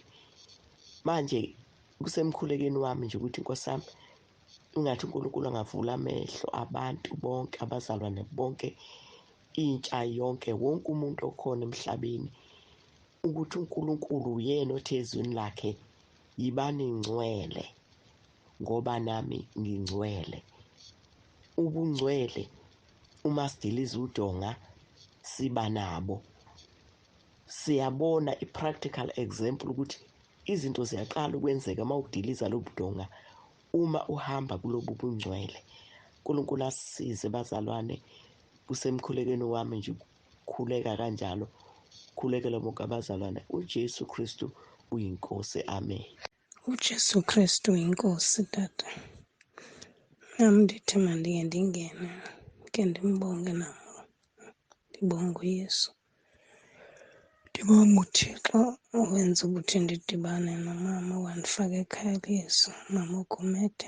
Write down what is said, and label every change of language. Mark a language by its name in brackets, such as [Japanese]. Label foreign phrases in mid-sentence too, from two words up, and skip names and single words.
[Zulu] Manje kusemkhulekeni wami nje ukuthi Nkosi yami, ingathi uNkulunkulu angavula amehlo abantu bonke, abazalwane bonke, intsha yonke, wonke umuntu okhona emhlabeni, ukuthi uNkulunkulu uyena othi ezwini lakhe, yibani ngcwele ngoba nami ngingcwele. Ubungcwele uma sidiliza udonga siba nabo. Siyabona i- [English] practical example [Zulu] ukuthi izinto ziyaqala ukwenzeka uma udiliza lobu donga, uma uhamba kulobu bungcwele. uNkulunkulu asisize bazalwane, kusemkhulekweni wami nje khuleka kanjalo. Khulekela bonke abazalwane. UJesu Kristu uyinkosi. Amen. [Xhosa] uJesu Kristu inkosi tata. Nami ndithi mandike ndingene ke ndimbonge namo. Ndibonge uYesu. Ndibonge uThixo owenza ukuthi ndidibane nomama wandifaka ekhaya leZwi, mama uGumede.